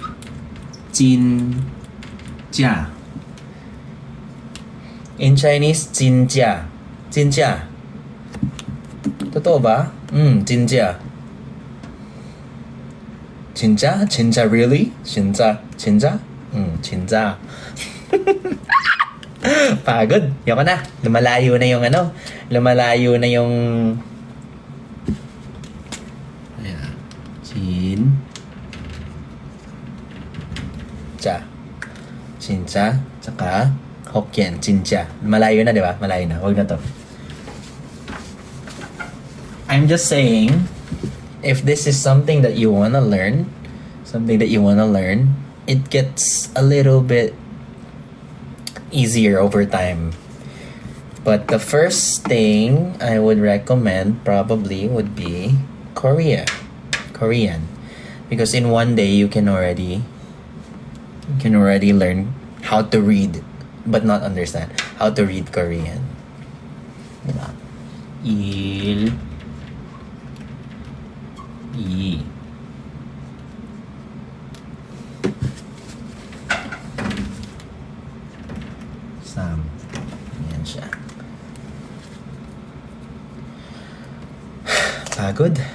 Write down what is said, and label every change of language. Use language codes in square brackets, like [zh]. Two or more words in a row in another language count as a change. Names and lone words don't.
[en] Jinjia. In Chinese, jinjia. [tl] Jinjia. Totoo ba? Jinjia. [ko] 진짜? 진짜 really? 진짜? 진짜? 진짜. [tl] Pagod. Yoko na. Lumalayo na yung ano. Lumalayo na yung 진짜. [ko] 진짜. [tl] Tsaka Hokkien. 진짜. Malayo na, di ba? Malayo na. Huwag na to. [en] I'm just saying, if this is something that you wanna learn, it gets a little bit easier over time. But the first thing I would recommend probably would be Korean. Because in one day you can already learn how to read but not understand how to read Korean. [ko] Diba? 일 이 삼. [tl] Yan siya. Pagod.